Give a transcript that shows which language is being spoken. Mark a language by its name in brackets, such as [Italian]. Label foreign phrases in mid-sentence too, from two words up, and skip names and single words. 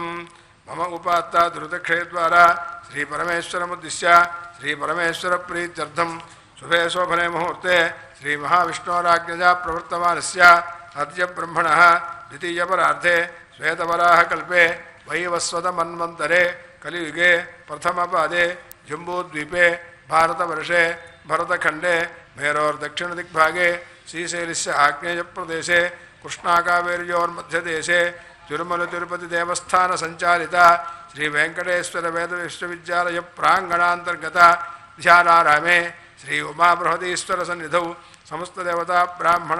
[Sanskrit] मम उपात्ता दुरितक्षय द्वारा श्रीपरमेश्वरमुद्दिश्य श्रीपरमेश्वरप्रीत्यर्थं शुभे शोभने मुहूर्ते श्रीमहाविष्णोराज्ञया प्रवर्तमानस्य अद्य ब्रह्मणः द्वितीयपरार्धे श्वेतवराहकल्पे वैवस्वतमन्वन्तरे कलियुगे प्रथमपादे जम्बूद्वीपे भारतवर्षे भरतखण्डे मेरोर्दक्षिणदिग्भागे श्रीशैलस्य आग्नेयप्रदेशे कृष्णाकावेर्योर्मध्यदेशे तिरुमलतिरुपतिदेवस्थानसञ्चालिता श्रीवेङ्कटेश्वरवेदविश्वविद्यालय प्राङ्गणान्तर्गता ध्यानारामे श्री उमाबृहदीश्वरसन्निधौ समस्तदेवता ब्राह्मण